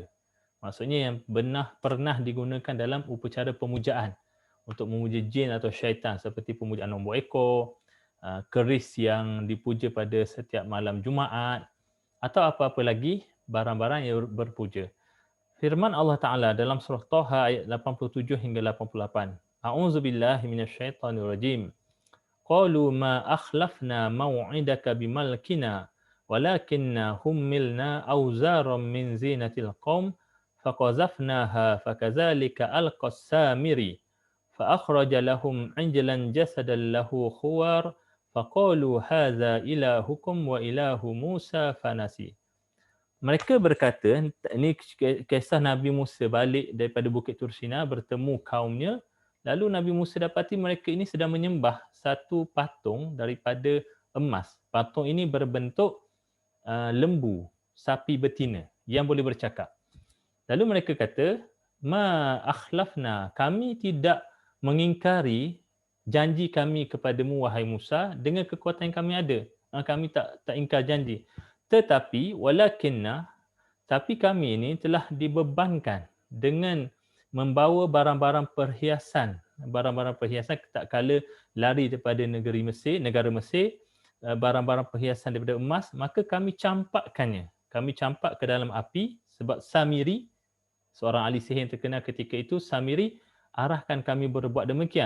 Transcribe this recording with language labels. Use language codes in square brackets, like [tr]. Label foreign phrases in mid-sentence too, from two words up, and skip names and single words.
[ms] Maksudnya yang pernah digunakan dalam upacara pemujaan untuk memuja jin atau syaitan, seperti pemujaan nombor ekor, keris yang dipuja pada setiap malam Jumaat, atau apa-apa lagi barang-barang yang berpuja. Firman Allah Ta'ala dalam surah Taha ayat 87 hingga 88. [ar] أعوذ بالله من الشيطان الرجيم. قالوا ما أخلفنا موعدك بملكنا ولكنا حملنا أوزارا من زينة القوم فقذفناها فكذلك ألقى السامري فأخرج لهم عجلا جسدا له خوار فقالوا هذا إلهكم وإله موسى فنسي. [ms] Mereka berkata, ini kisah Nabi Musa balik daripada Bukit Tursina bertemu kaumnya, lalu Nabi Musa dapati mereka ini sedang menyembah satu patung daripada emas. Patung ini berbentuk lembu, sapi betina yang boleh bercakap. Lalu mereka kata, [ar] ما أخلفنا, [ms] kami tidak mengingkari janji kami kepadamu wahai Musa dengan kekuatan yang kami ada. Kami tak ingkar janji. Tetapi walakinna, tapi kami ini telah dibebankan dengan membawa barang-barang perhiasan. Barang-barang perhiasan tak kala lari daripada negara Mesir, barang-barang perhiasan daripada emas, maka kami campakkannya. Kami campak ke dalam api sebab Samiri, seorang ahli sihir yang terkenal ketika itu, Samiri arahkan kami berbuat demikian.